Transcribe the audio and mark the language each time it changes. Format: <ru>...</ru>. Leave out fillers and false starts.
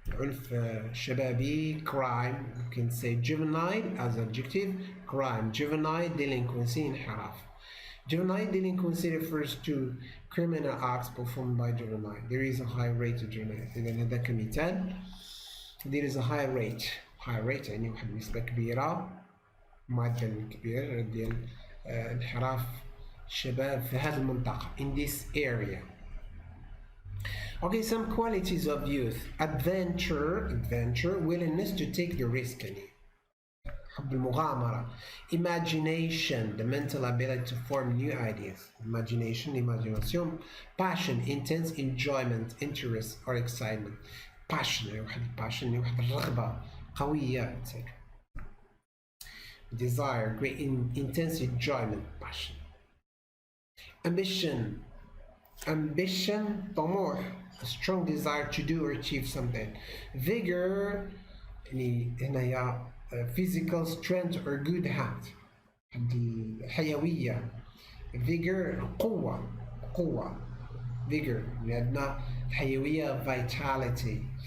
<ar>عنف شبابي crime.</ar> <en>you can say juvenile as adjective. crime juvenile delinquency انحراف. Juvenile delinquency refers to criminal acts performed by juvenile. There is a high rate of juvenile.</en> <ar>إذا هذا كمثال.</ar> <en>There is a high rate</en> <ar>يعني واحد النسبة كبيرة، معدل كبير ديال انحراف الشباب في هذه المنطقة</ar> <en>in this area. Okay, some qualities of youth. adventure willingness to take the risk</en> <ar>يعني حب المغامرة.</ar> <en>imagination the mental ability to form new ideas. imagination. passion intense enjoyment interest or excitement.</en> <ar>passion يعني واحد الرغبة قوية etc.</ar> <en>desire great intense enjoyment passion. ambition طموح a strong desire to do or achieve something. vigor</en> <ar>يعني هنايا</ar> <en>physical strength or good health.</en> <ar>الحيوية vigor قوة vigor عندنا الحيوية vitality.</ar>